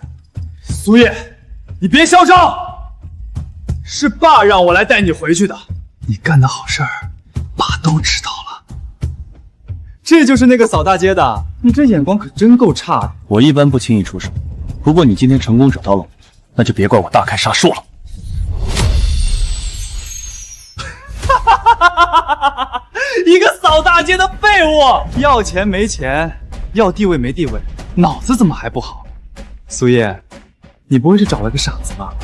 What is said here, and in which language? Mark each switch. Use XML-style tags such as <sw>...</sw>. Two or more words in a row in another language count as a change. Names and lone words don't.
<zh>苏叶，你別囂張！是爸讓我來帶你回去的。你幹的好事兒，爸都知道了。這就是那個掃大街的，你這眼光可真夠差的。我一般不輕易出手，不過你今天成功惹到了我，那就別怪我大開殺術了。一個掃大街的廢物，要錢沒錢，要地位沒地位，腦子怎麼還不好？蘇葉，你不會是找了個傻子吧？</zh>